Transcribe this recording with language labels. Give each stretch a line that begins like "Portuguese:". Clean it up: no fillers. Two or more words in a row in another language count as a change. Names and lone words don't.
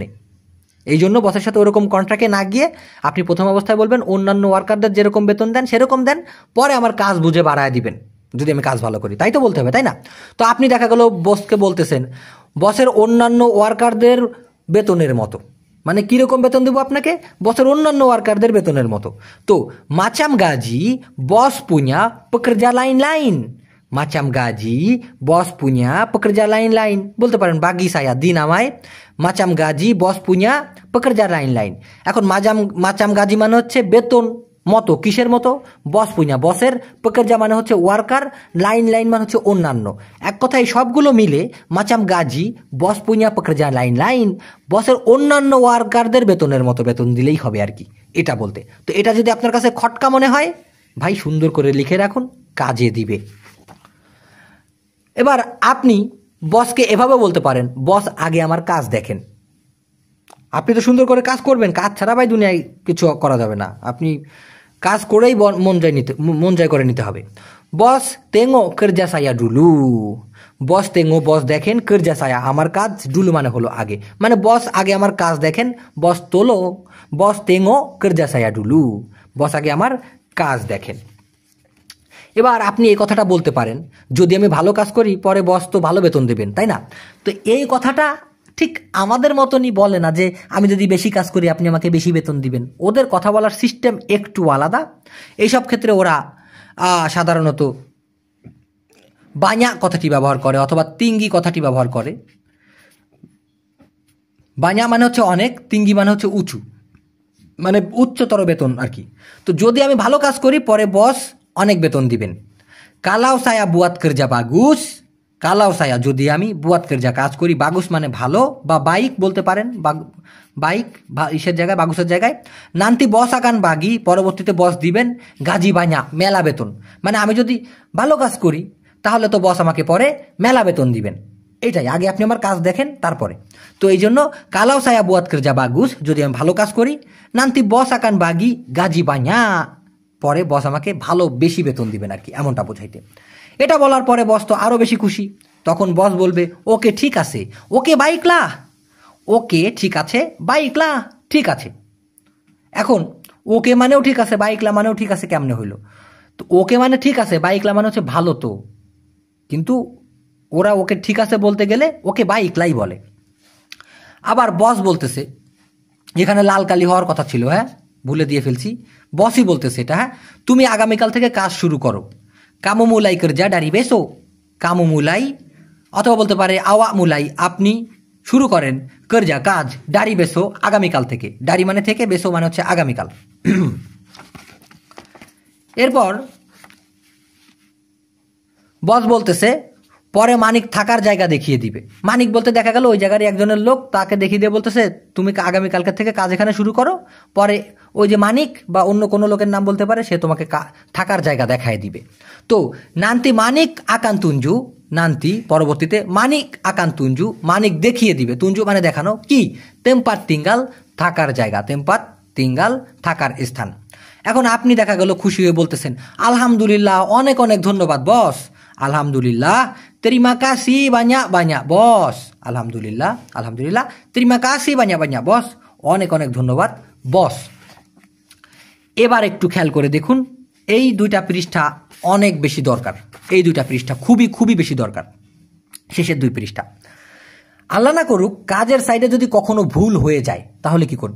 Bangla: এই জন্য বসের সাথে ওরকম কন্ট্রাক্টে না গিয়ে আপনি প্রথম অবস্থায় বলবেন অন্যান্য ওয়ার্কারদের যেরকম বেতন দেন সেরকম দেন, পরে আমার কাজ বুঝে বাড়ায় দিবেন যদি আমি কাজ ভালো করি, তাই তো বলতে হবে, তাই না? তো আপনি দেখা গেল বসকে বলতেছেন বসের অন্যান্য ওয়ার্কারদের বেতনের মতো, মানে কীরকম বেতন দেবো আপনাকে, বসের অন্যান্য ওয়ার্কারদের বেতনের মতো।
Malay: তো macam gaji bos punya pekerja lain-lain, macam gaji bos punya pekerja lain-lain,
Bangla: বলতে পারেন
Malay: bagi saya
Bangla: দিন আমায়
Malay: macam gaji bos punya pekerja lain-lain।
Bangla: এখন
Malay: macam gaji
Bangla: মানে হচ্ছে বেতন মতো, কিসের মতো,
Malay: bos punya
Bangla: বসের, pekerja মানে হচ্ছে ওয়ার্কার, লাইন মানে হচ্ছে অন্যান্য। এক কথায় সবগুলো মিলে
Malay: macam gaji bos punya pekerja lain-lain,
Bangla: বসের অন্যান্য ওয়ার্কারদের বেতনের মতো বেতন দিলেই হবে আর কি, এটা বলতে। তো এটা যদি আপনার কাছে খটকা মনে হয় ভাই সুন্দর করে লিখে রাখুন, কাজে দিবে। এবার আপনি বসকে এভাবে বলতে পারেন, বস আগে আমার কাজ দেখেন। আপনি তো সুন্দর করে কাজ করবেন, কাজ ছাড়া ভাই দুনিয়ায় কিছু করা যাবে না, আপনি কাজ করেই মন জয় করে নিতে হবে।
Malay: bos tengok kerja saya dulu, bos tengok
Bangla: বস দেখেন,
Malay: kerja saya
Bangla: আমার কাজ, ডুলু মানে হলো আগে, মানে বস আগে আমার কাজ দেখেন, বস তোলো,
Malay: bos tengok kerja saya dulu,
Bangla: বস আগে আমার কাজ দেখেন। এবার আপনি এই কথাটা বলতে পারেন, যদি আমি ভালো কাজ করি পরে বস তো ভালো বেতন দেবেন, তাই না? তো এই কথাটা ঠিক আমাদের মতনই বলে না যে আমি যদি বেশি কাজ করি আপনি আমাকে বেশি বেতন দিবেন। ওদের কথা বলার সিস্টেম একটু আলাদা। এইসব ক্ষেত্রে ওরা সাধারণত বাña কথাটি ব্যবহার করে অথবা তিঙ্গি কথাটি ব্যবহার করে। বাña মানে হচ্ছে অনেক, তিঙ্গি মানে হচ্ছে উঁচু, মানে উচ্চতর বেতন আর কি। তো যদি আমি ভালো কাজ করি পরে বস অনেক বেতন দিবেন।
Malay: kalau saya buat kerja bagus, kalau saya
Bangla: যদি আমি
Malay: buat kerja
Bangla: কাজ করি,
Malay: bagus মানে ভালো বা baik
Bangla: বলতে পারেন,
Malay: baik
Bangla: ইসের জায়গায় bagusের জায়গায়,
Malay: nanti bos akan bagi
Bangla: পরবর্তীতে বস দিবেন
Malay: gaji banyak
Bangla: মেলা বেতন, মানে আমি যদি ভালো কাজ করি তাহলে তো বস আমাকে পরে মেলা বেতন দিবেন। এইটাই, আগে আপনি আমার কাজ দেখেন তারপরে। তো এই জন্য
Malay: kalau saya buat kerja bagus
Bangla: যদি আমি ভালো কাজ করি,
Malay: nanti bos akan bagi gaji banyak,
Bangla: পরে বস আমাকে ভালো বেশি বেতন দিবেন আর কি, এমনটা বোঝাইতে। এটা বলার পরে বস তো আরও বেশি খুশি, তখন বস বলবে ওকে ঠিক আছে,
Malay: okay baiklah,
Bangla: ওকে ঠিক আছে, বাইকলা ঠিক আছে। এখন ওকে মানেও ঠিক আছে, বাইকলা মানেও ঠিক আছে, কেমনে হইলো? তো ওকে মানে ঠিক আছে, বাইকলা মানে হচ্ছে ভালো, তো কিন্তু ওরা ওকে ঠিক আছে বলতে গেলে ওকে বাইকলাই বলে। আবার বস বলতেছে, এখানে লাল কালি হওয়ার কথা ছিল, হ্যাঁ ভুলে দিয়ে ফেলছি, বসই বলতেছে এটা, হ্যাঁ তুমি আগামীকাল থেকে কাজ শুরু করো,
Malay: kamu mulai kerja dari besok, kamu mulai,
Bangla: অথবা বলতে পারে
Malay: awak mulai
Bangla: আপনি শুরু করেন, kerja কাজ,
Malay: dari besok
Bangla: আগামীকাল থেকে, dari মানে থেকে, besok মানে হচ্ছে আগামীকাল। এরপর বস বলতেছে পরে মানিক থাকার জায়গা দেখিয়ে দিবে। মানিক বলতে দেখা গেল ওই জায়গার একজনের লোক, তাকে দেখিয়ে দিয়ে বলতেছে তুমি আগামীকালকে থেকে কাজ এখানে শুরু করো। পরে ওই যে মানিক বা অন্য কোনো লোকের নাম বলতে পারে, সে তোমাকে থাকার জায়গা দেখায় দিবে। তো
Malay: nanti Manik akan tunjuk,
Bangla: নান্তি পরবর্তীতে
Malay: Manik akan tunjuk,
Bangla: মানিক দেখিয়ে দিবে, তুঞ্জু মানে দেখানো, কি
Malay: tempat tinggal
Bangla: থাকার জায়গা,
Malay: tempat tinggal
Bangla: থাকার স্থান। এখন আপনি দেখা গেল খুশি হয়ে বলতেছেন আলহামদুলিল্লাহ, অনেক অনেক ধন্যবাদ বস, আলহামদুলিল্লাহ,
Malay: terima kasih banyak banyak বস,
Arabic: الحمد لله الحمد لله,
Malay: terima kasih banyak banyak
Bangla: বস, অনেক অনেক ধন্যবাদ বস। এবার একটু খেয়াল করে দেখুন, এই দুইটা পৃষ্ঠা অনেক বেশি দরকার, এই দুইটা পৃষ্ঠা খুবই খুবই বেশি দরকার, শেষের 2 পৃষ্ঠা। আল্লাহ না করুক কাজের সাইডে যদি কখনো ভুল হয়ে যায় তাহলে কি করবেন?